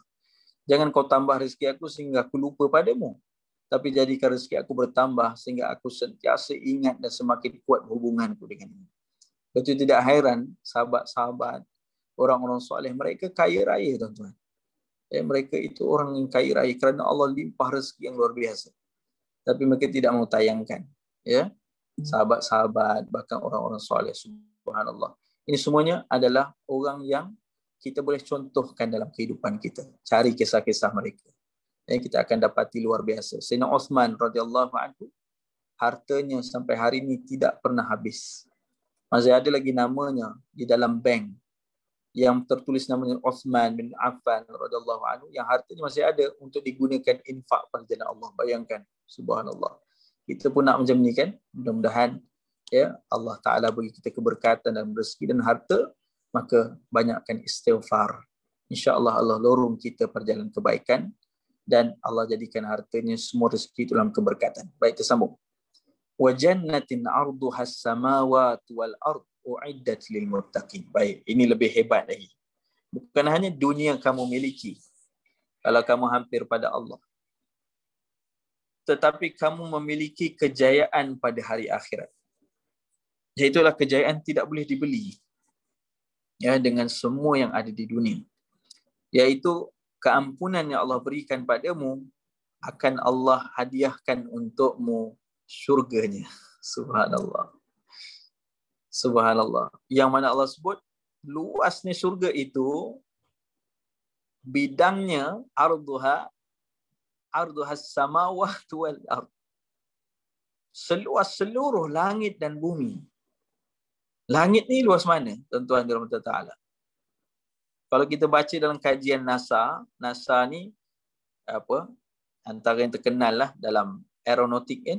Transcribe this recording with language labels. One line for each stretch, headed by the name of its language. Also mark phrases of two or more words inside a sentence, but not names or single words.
Malay: Jangan kau tambah rezeki aku sehingga aku lupa padamu. Tapi jadikan rezeki aku bertambah sehingga aku sentiasa ingat dan semakin kuat hubunganku denganmu. Betul tidak heran sahabat-sahabat orang-orang soleh, mereka kaya raya tuan-tuan. Mereka itu orang yang kaya raya kerana Allah limpah rezeki yang luar biasa. Tapi mereka tidak mau tayangkan. Ya, sahabat-sahabat, bahkan orang-orang soleh, subhanallah. Ini semuanya adalah orang yang kita boleh contohkan dalam kehidupan kita. Cari kisah-kisah mereka. Kita akan dapati luar biasa. Sayyidina Uthman
Arabic: رضي الله عنه,
Malay: hartanya sampai hari ini tidak pernah habis. Masih ada lagi namanya di dalam bank yang tertulis namanya Uthman bin Affan
Arabic: رضي الله عنه,
Malay: yang hartanya masih ada untuk digunakan infak pada jalan Allah. Bayangkan, subhanallah. Kita pun nak macam ni kan? Mudah-mudahan ya Allah Taala bagi kita keberkatan dalam rezeki dan harta, maka banyakkan istighfar. Insya-Allah Allah lorong kita perjalanan kebaikan dan Allah jadikan hartanya semua rezeki itu dalam keberkatan. Baik, tersambung.
Arabic: وجنة عرضها السماوات والأرض أعدت للمتقين.
Malay: Baik, ini lebih hebat lagi. Bukan hanya dunia kamu miliki kalau kamu hampir pada Allah, tetapi kamu memiliki kejayaan pada hari akhirat. Iaitulah kejayaan tidak boleh dibeli ya dengan semua yang ada di dunia. Yaitu keampunan yang Allah berikan padamu akan Allah hadiahkan untukmu syurganya. Subhanallah. Subhanallah. Yang mana Allah sebut luasnya syurga itu bidangnya
Arabic: عرضها السماوات والأرض.
Malay: Seluas seluruh langit dan bumi. Langit ni luas mana? Tuan-tuan dirahmati Ta'ala. Kalau kita baca dalam kajian NASA ni apa? Antara yang terkenal lah dalam aeronautik kan?